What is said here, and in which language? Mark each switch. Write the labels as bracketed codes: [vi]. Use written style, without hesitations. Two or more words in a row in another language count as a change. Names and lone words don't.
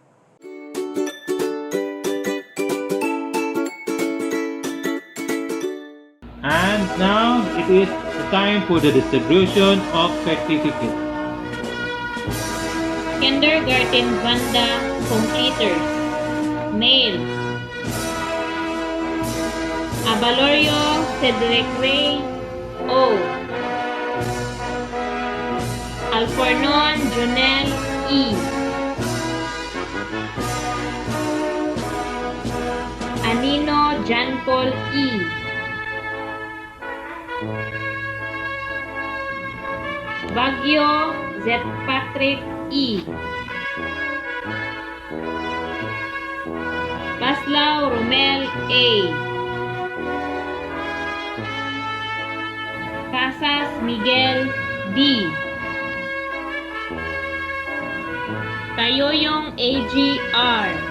[en] And now it is the time for the distribution of certificates. Kindergarten Banda completers. Male. Abalorio Cedric Ray O. Alfornon Junel E. Anino Jan Paul E. Baguio Z. Patrick E. Paslao Romel A. Casas Miguel D. Tayoyong AGR.